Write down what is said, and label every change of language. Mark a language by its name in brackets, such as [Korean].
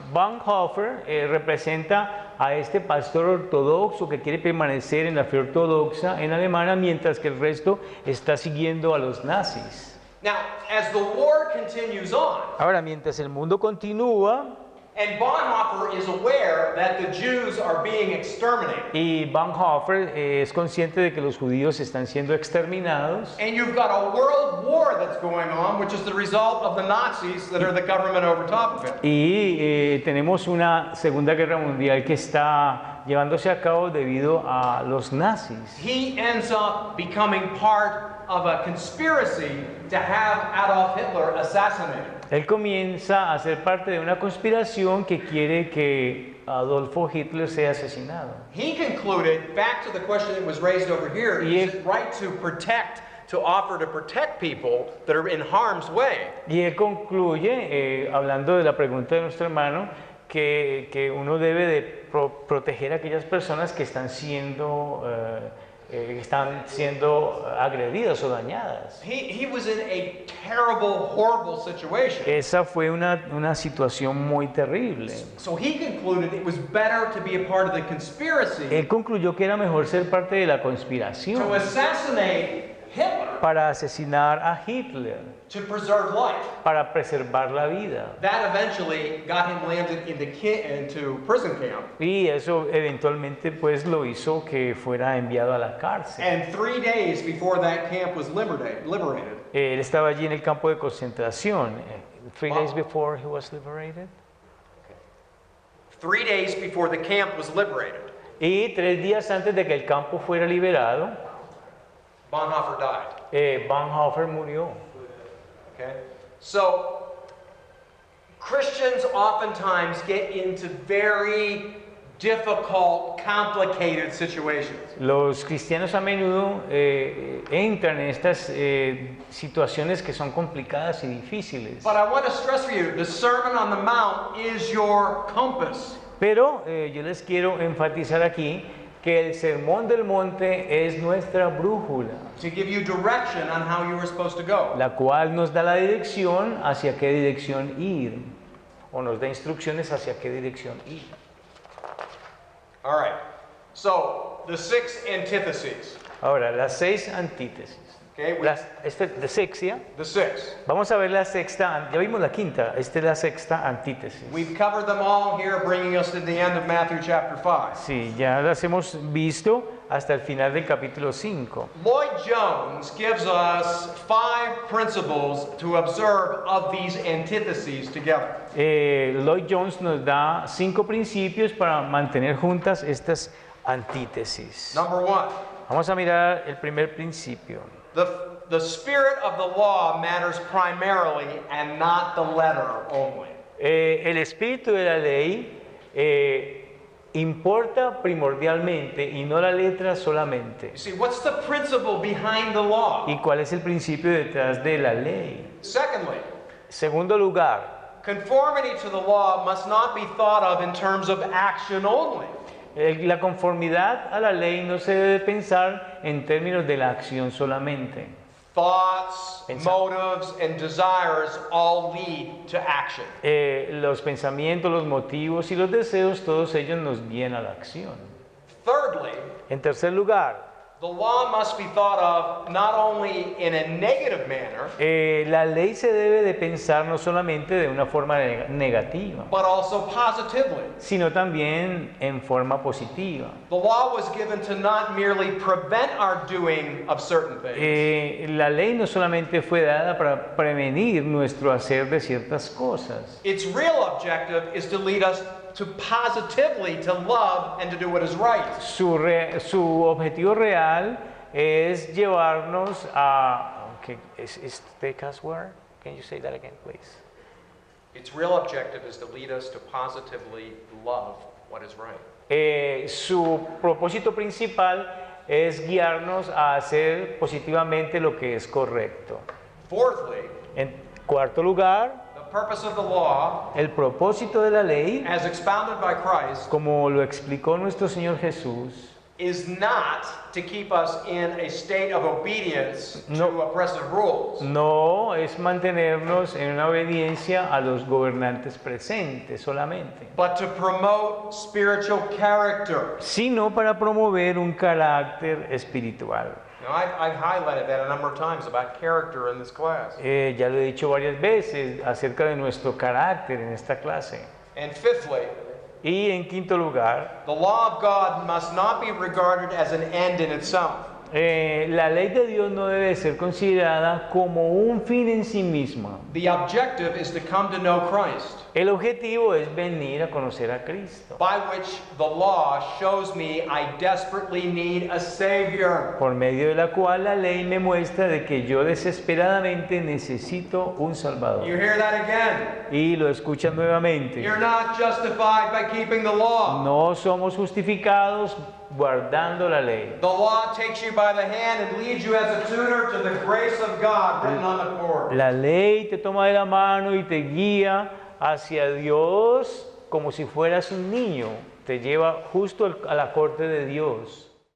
[Spanish] Bonhoeffer representa a este pastor ortodoxo que quiere permanecer en la fe ortodoxa en Alemania, mientras que el resto está siguiendo a los nazis. [English] Now, as the war continues on, [Spanish] Ahora, mientras el mundo continúa [English] and Bonhoeffer is aware that the Jews are being exterminated, [Spanish] y Bonhoeffer es consciente de que los judíos están siendo exterminados, [English] and you've got a world war that's going on, which is the result of the Nazis that are the government over top of it. [Spanish] y tenemos una Segunda Guerra Mundial que está llevándose a cabo debido a los nazis. [English] He ends up becoming part of a conspiracy to have Adolf Hitler assassinated. [Spanish] Él comienza a ser parte de una conspiración que quiere que Adolfo Hitler sea asesinado. [English] He concluded, back to the question that was raised over here, is it right to offer to protect people that are in harm's way? [Spanish] Y él concluye, hablando de la pregunta de nuestro hermano, que uno debe de proteger a aquellas personas que están siendo agredidas o dañadas. [English] He was in a terrible, horrible situation. [Spanish] Esa fue una situación muy terrible. [English] So he concluded it was better to be a part of the conspiracy [Spanish] Él concluyó que era mejor ser parte de la [English] to [Spanish] conspiración [English] assassinate Hitler [Spanish] para asesinar a Hitler, [English] to preserve life. [Spanish] para preservar la vida. [English] That eventually got him landed into prison camp. [Spanish] Y eso eventualmente pues lo hizo que fuera enviado a la cárcel. [English] And 3 days before that camp was liberated, [Spanish] Él estaba allí en el campo de concentración. [English] 3 days Wow. before he was liberated. 3 days before the camp was liberated, [Spanish] Y 3 días antes de que el campo fuera liberado, [English] Bonhoeffer died. [Spanish] Bonhoeffer murió. [English] Okay? So, Christians oftentimes get into very difficult, complicated situations. [Spanish] Los cristianos a menudo entran en estas situaciones que son complicadas y difíciles. [English] But I want to stress for you, the Sermon on the Mount is your compass. [Spanish] Pero yo les quiero enfatizar aquí que el sermón del monte es nuestra brújula, [English] To give you direction on how you are supposed to go. [Spanish] la cual nos da la dirección hacia qué dirección ir, o nos da instrucciones hacia qué dirección ir. [English] All right. So, the 6 antitheses. [Spanish] Ahora, las 6 antítesis. [English] Okay, [Spanish] Esta es la sexta. [English] the sixth. [Spanish] Vamos a ver la sexta, ya vimos la quinta, esta es la sexta antítesis. [English] We've covered them all here, bringing us to the end of Matthew chapter 5. [Spanish] Sí, ya las hemos visto hasta el final del capítulo 5. [English] Lloyd Jones gives us 5 principles to observe of these antitheses together. [Spanish] Lloyd Jones nos da 5 principios para mantener juntas estas antítesis. [English] Number 1, [Spanish] Vamos a mirar el primer principio. [English] the spirit of the law matters primarily and not the letter only. [Spanish] El espíritu de la ley importa primordialmente y no la letra solamente. [English] You see, what's the principle behind the law? [Spanish] ¿Y cuál es el principio detrás de la ley? [English] Secondly, [Spanish] Segundo lugar, [English] conformity to the law must not be thought of in terms of action only. [Spanish] la conformidad a la ley no se debe pensar en términos de la acción solamente. [English] Thoughts, [Spanish] Pensa- [English] motives, and desires all lead to action. [Spanish] Los pensamientos, los motivos y los deseos, todos ellos nos guían a la acción. [English] Thirdly, [Spanish] En tercer lugar, [English] the law must be thought of not only in a negative manner, [Spanish] la ley se debe de pensar no solamente de una forma negativa, [English] but also positively. [Spanish] sino también en forma positiva. [English] The law was given to not merely prevent our doing of certain things. [Spanish] La ley no solamente fue dada para prevenir nuestro hacer de ciertas cosas. [English] Its real objective is to lead us to positively to love and to do what is right. [Spanish] Su objetivo real es llevarnos a... [English] Okay, is the cuss word? Can you say that again, please? Its real objective is to lead us to positively love what is right. [Spanish] Su propósito principal es guiarnos a hacer positivamente lo que es correcto. [English] Fourthly, [Spanish] En cuarto lugar, [English] the purpose of the law, [Spanish] el propósito de la ley, [English] as expounded by Christ, [Spanish] como lo explicó nuestro Señor Jesús, [English] is not to keep us in a state of obedience [Spanish] No. [English] to oppressive rules, [Spanish] no es mantenernos en una obediencia a los gobernantes presentes solamente, [English] but to promote spiritual character. [Spanish] sino para promover un carácter espiritual. [English] Now, I've highlighted that a number of times about character in this class. [Spanish] Ya lo he dicho varias veces acerca de nuestro carácter en esta clase. [English] And fifthly, [Spanish] Y en quinto lugar, [English] the law of God must not be regarded as an end in itself. [Spanish] la ley de Dios no debe ser considerada como un fin en sí misma. [English] The objective is to come to know Christ, [Spanish] El objetivo es venir a conocer a Cristo, [English] by which the law shows me I desperately need a Savior. [Spanish] por medio de la cual la ley me muestra de que yo desesperadamente necesito un Salvador. [English] You hear that again? [Spanish] Y lo escuchan nuevamente. [English] You're not justified by keeping the law. [Spanish] No somos justificados guardando la ley. [English] The law takes you by the hand and leads you as a tutor to the grace of God written on the cord. [Spanish] La ley te toma de la mano y te guía hacia Dios como si fueras un niño. Te lleva justo a la corte de Dios.